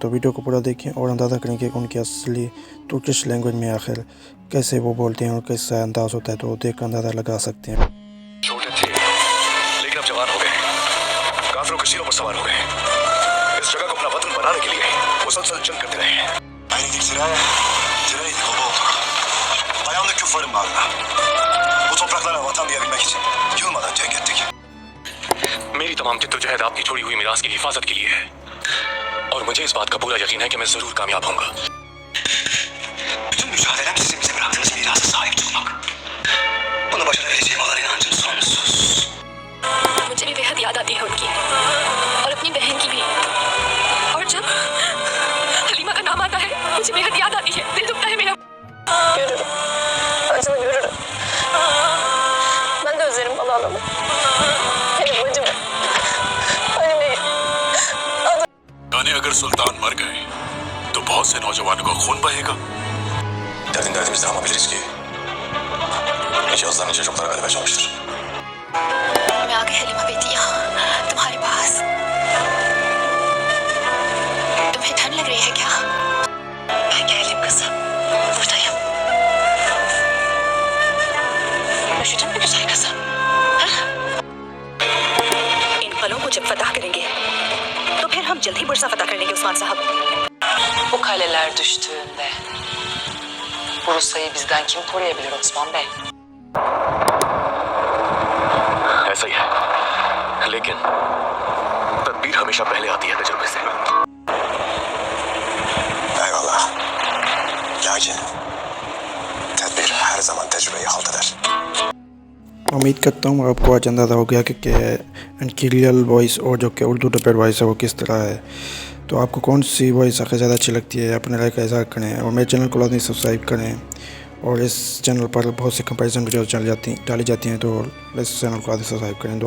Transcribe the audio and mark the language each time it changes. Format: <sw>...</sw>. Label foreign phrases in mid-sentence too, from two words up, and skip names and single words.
<ur>تو ویڈیو کو پورا دیکھیں اور اندازہ کریں کہ ان کی اصلی</ur> <en>Turkish language</en> <ur>میں آخر کیسے وہ بولتے ہیں اور کیسا انداز ہوتا ہے، تو دیکھ کر اندازہ لگا سکتے ہیں. چھوٹے تھے لیکن اب جوان ہو گئے، کافروں کے سروں پر سوار ہو گئے. اس جگہ کو اپنا وطن بنانے کے لیے مسلسل جنگ کرتے رہے.</ur> <tr>Ayağımda küffarım bağrına. Bu topraklara vatan diyebilmek için yılmadan cenk ettik.</tr> <ur>میری تمام جدوجہد آپ کی چھوڑی ہوئی میراث کی حفاظت کے لیے ہے اور مجھے اس بات کا پورا یقین ہے کہ میں ضرور کامیاب ہوؤں گا.</ur> <tr>bütün mücadelem sizin bize bıraktığınız mirasa sahip çıkmak. Bunu başarabileceğim olan inancım sonsuz.</tr> <ur>مجھے بھی بےحد یاد آتی ہے ان کی اور اپنی بہن کی بھی، اور جب حلیمہ کا نام آتا ہے مجھے بےحد یاد آتی ہے، دل دکھتا ہے میرا.</ur> <tr>Acını görürüm. Ben de özlerim babaannemi. Benim bacımı. Halime'yi.</tr> <ur>یعنی اگر سلطان مر گئے تو بہت سے نوجوانوں کا خون بہے گا.</ur> <tr>Derdin derdimizde ama biliriz ki nice yazılan nice çoklara galebe çalmıştır.</tr> <ur>میں آ گئی حلیمہ بیٹیا تمہارے پاس. تمہیں ٹھنڈ لگ رہی ہے کیا?</ur> <tr>Ben geldim kızım. Buradayım. Üşüdün mü güzel kızım? Ha?</tr> <ur>ان پلوں کو جب فتح کریں گے تو پھر ہم جلد ہی برسا فتح کر لیں گے عثمان صاحب.</ur> <tr>Bu kaleler düştüğünde Bursa'yı bizden kim koruyabilir Osman Bey?</tr> <ur>ایسا ہی ہے، لیکن تدبیر ہمیشہ پہلے آتی ہے تجربے سے.</ur> <tr>Eyvallah. Lakin tedbir her zaman tecrübeyi halt eder.</tr> <ur>امید کرتا ہوں آپ کو آج اندازہ ہو گیا کہ ان کی</ur> <en>real voice</en> <ur>اور جو کہ اردو</ur> <en>dubbed voice</en> <ur>ہے وہ کس طرح ہے. تو آپ کو کون سی وائس آخر زیادہ اچھی لگتی ہے، اپنے رائے کا اظہار کریں اور میرے چینل کو لازمی سبسکرائب کریں. اور اس چینل پر بہت سی</ur> <en>comparison videos</en> <ur>ڈالی جاتی ہیں، تو اس چینل کو لازمی سبسکرائب کریں.</ur>